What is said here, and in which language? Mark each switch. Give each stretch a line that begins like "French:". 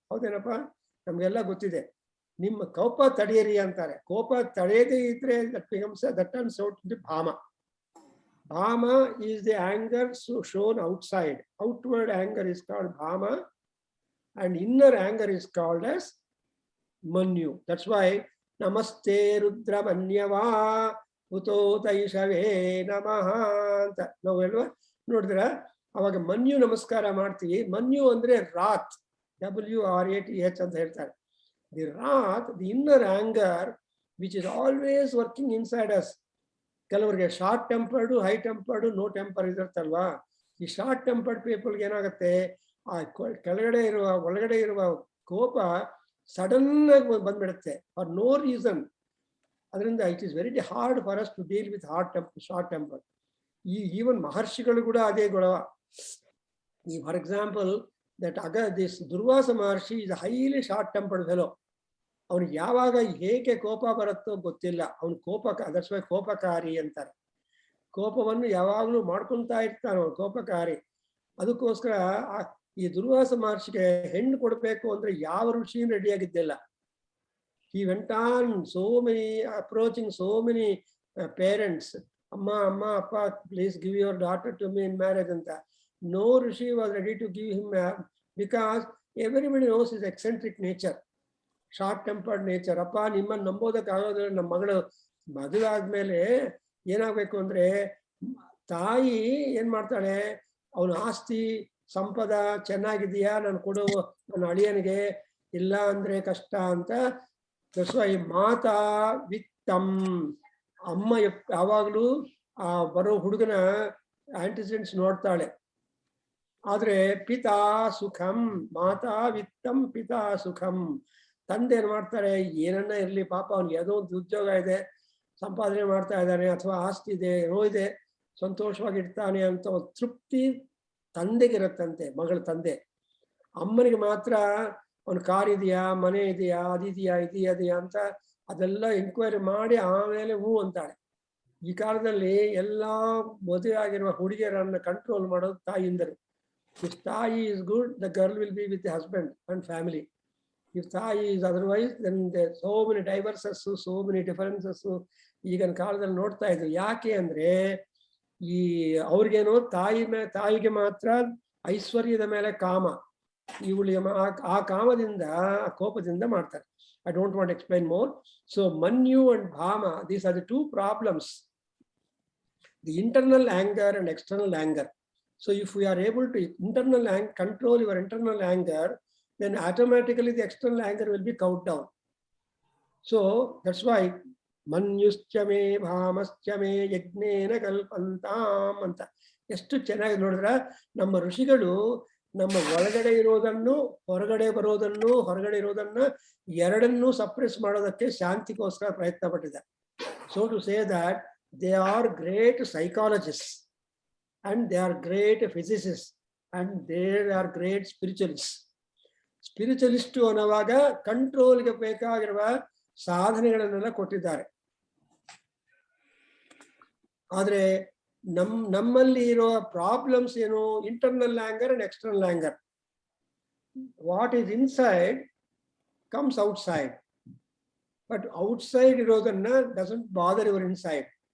Kannada: ಹೌದೇನಪ್ಪ? ನಮ್ಗೆಲ್ಲ ಗೊತ್ತಿದೆ. ನಿಮ್ಮ ಕೋಪ ತಡೆಯಿರಿ ಅಂತಾರೆ. ಕೋಪ ತಡೆಯದೇ ಇದ್ರೆ
English: that turns out to be bhama. Bhama is the anger shown outside. Outward anger is called bhama and inner anger is called as manyu. That's why
Sanskrit: namaste rudra manyava uto taishave namaha
Kannada: ಅಂತ ನಾವು ಹೇಳುವ ನೋಡಿದ್ರ, ಅವಾಗ ಮನ್ಯು ನಮಸ್ಕಾರ ಮಾಡ್ತೀವಿ. ಮನ್ಯು ಅಂದ್ರೆ ರಾತ್, WRATH ಅಂತ ಹೇಳ್ತಾರೆ.
English: The wrath, the inner anger, which is always working inside us.
Kannada: ಕೆಲವರಿಗೆ ಶಾರ್ಟ್ ಟೆಂಪರ್ಡು, ಹೈ ಟೆಂಪರ್ಡು, ನೋ ಟೆಂಪರ್ ಇರುತ್ತಲ್ವಾ. ಈ ಶಾರ್ಟ್ ಟೆಂಪರ್ಡ್ ಪೀಪಲ್ಗೆ ಏನಾಗುತ್ತೆ, ಆ ಕೆಳಗಡೆ ಇರುವ ಒಳಗಡೆ ಇರುವ ಕೋಪ ಸಡನ್ ಆಗಿ ಬಂದ್ಬಿಡುತ್ತೆ
English: For no reason. ಅದರಿಂದ it is very hard for us to deal with short temper. Even
Kannada: ಮಹರ್ಷಿಗಳು ಕೂಡ ಅದೇ ಗೊಳವ.
English: For example this Durvasa Maharshi is highly short tempered fellow.
Kannada: ಅವ್ನಿಗೆ ಯಾವಾಗ ಹೇಗೆ ಕೋಪ ಬರುತ್ತೋ ಗೊತ್ತಿಲ್ಲ. ಅವ್ನು
English: that's why
Kannada: ಕೋಪಕಾರಿ ಅಂತಾರೆ. ಕೋಪವನ್ನು ಯಾವಾಗಲೂ ಮಾಡ್ಕೊಳ್ತಾ ಇರ್ತಾನೆ ಅವನು, ಕೋಪಕಾರಿ. ಅದಕ್ಕೋಸ್ಕರ ಈ ದುರ್ವಾಸ ಮಹರ್ಷಿಗೆ ಹೆಣ್ಣು ಕೊಡಬೇಕು ಅಂದ್ರೆ ಯಾವ ಋಷಿಯೂ ರೆಡಿಯಾಗಿದ್ದಿಲ್ಲ.
English: He went on approaching so many parents. Amma, Appa, please give your daughter to me in marriage anta. No rishi was ready to give him because everybody knows his eccentric nature, short tempered nature.
Kannada: ಅಪ್ಪ ನಿಮ್ಮನ್ನು ನಂಬೋದಕ್ಕಾಗೋದಿಲ್ಲ. ನಮ್ಮ ಮಗಳು ಮದುವೆ ಆದ್ಮೇಲೆ ಏನಾಗಬೇಕು ಅಂದ್ರೆ, ತಾಯಿ ಏನ್ ಮಾಡ್ತಾಳೆ, ಅವನ ಆಸ್ತಿ ಸಂಪದ ಚೆನ್ನಾಗಿದೆಯಾ ನಾನು ಕೊಡು ನನ್ನ ಅಳಿಯನಿಗೆ, ಇಲ್ಲ ಅಂದ್ರೆ ಕಷ್ಟ ಅಂತ. ಈ
Sanskrit: ಮಾತಾ ವಿತ್ತಂ,
Kannada: ಅಮ್ಮ ಯಾವಾಗ್ಲೂ ಆ ಬರೋ ಹುಡುಗನ ಆಂಟಿಸೆಂಟ್ಸ್ ನೋಡ್ತಾಳೆ. ಆದ್ರೆ
Sanskrit: ಪಿತಾ ಸುಖಂ, ಮಾತಾ ವಿತ್ತಂ ಪಿತಾ ಸುಖಂ.
Kannada: ತಂದೆ ಏನ್ ಮಾಡ್ತಾರೆ, ಏನನ್ನ ಇರ್ಲಿ ಪಾಪ ಅವ್ನಿಗೆ ಯಾವುದೋ ಒಂದು ಉದ್ಯೋಗ ಇದೆ, ಸಂಪಾದನೆ ಮಾಡ್ತಾ ಇದ್ದಾನೆ, ಅಥವಾ ಆಸ್ತಿ ಇದೆ, ಏನೋ ಇದೆ, ಸಂತೋಷವಾಗಿರ್ತಾನೆ ಅಂತ ಒಂದು ತೃಪ್ತಿ ತಂದೆಗಿರತ್ತಂತೆ, ಮಗಳ ತಂದೆ. ಅಮ್ಮನಿಗೆ ಮಾತ್ರ ಅವ್ನ ಕಾರ್ ಇದೆಯಾ, ಮನೆ ಇದೆಯಾ, ಇದೆಯಾ ಅಂತ ಅದೆಲ್ಲ ಎಂಕ್ವೈರಿ ಮಾಡಿ ಆಮೇಲೆ ಹೂ ಅಂತಾಳೆ. ಈ ಕಾಲದಲ್ಲಿ ಎಲ್ಲಾ ಮದುವೆ ಆಗಿರುವ ಹುಡುಗಿಯರನ್ನ ಕಂಟ್ರೋಲ್ ಮಾಡೋದು ತಾಯಿಯಿಂದರು.
English: If ತಾಯಿ is good, the girl will be with the husband and family. If ತಾಯಿ is otherwise, then there so many diverses, so many differences
Kannada: ಈಗಿನ ಕಾಲದಲ್ಲಿ ನೋಡ್ತಾ ಇದ್ರು. ಯಾಕೆ ಅಂದ್ರೆ ಈ ಅವ್ರಿಗೇನೋ ತಾಯಿಗೆ ಮಾತ್ರ ಐಶ್ವರ್ಯದ ಮೇಲೆ ಕಾಮ, ಇವಳಿಗೆ ಆ ಕಾಮದಿಂದ, ಆ ಕೋಪದಿಂದ ಮಾಡ್ತಾರೆ.
English: I don't want to explain more. So Manyu and Bhama, these are the two problems, the internal anger and external anger. So if we are able to control your internal anger, then automatically the external anger will be cowed down. So that's why
Sanskrit: ಮನ್ಯುಶ್ಚಮೇ ಭಾಮಶ್ಚಮೇ ಯಜ್ಞೇನ ಕಲ್ಪಂತಾಂ
Kannada: ಅಂತ ಎಷ್ಟು ಚೆನ್ನಾಗಿ ನೋಡಿದ್ರ. ನಮ್ಮ ಋಷಿಗಳು ನಮ್ಮ ಒಳಗಡೆ ಇರೋದನ್ನು ಹೊರಗಡೆ ಬರೋದನ್ನು ಹೊರಗಡೆ ಇರೋದನ್ನ ಎರಡನ್ನೂ ಸಪ್ರೆಸ್ ಮಾಡೋದಕ್ಕೆ ಶಾಂತಿಗೋಸ್ಕರ ಪ್ರಯತ್ನ ಪಟ್ಟಿದೆ.
English: So to say that they are great psychologists and they are great physicists and they are great spiritualists.
Kannada: Spiritualist ಅನ್ನುವಾಗ ಕಂಟ್ರೋಲ್ಗೆ ಬೇಕಾಗಿರುವ ಸಾಧನೆಗಳನ್ನೆಲ್ಲ ಕೊಟ್ಟಿದ್ದಾರೆ. ಆದ್ರೆ ನಮ್ಮಲ್ಲಿ ಇರೋ ಪ್ರಾಬ್ಲಮ್ಸ್ ಏನು?
English: Internal anger and external anger. What is inside comes outside, but outside ಇರೋದನ್ನ doesn't bother your inside.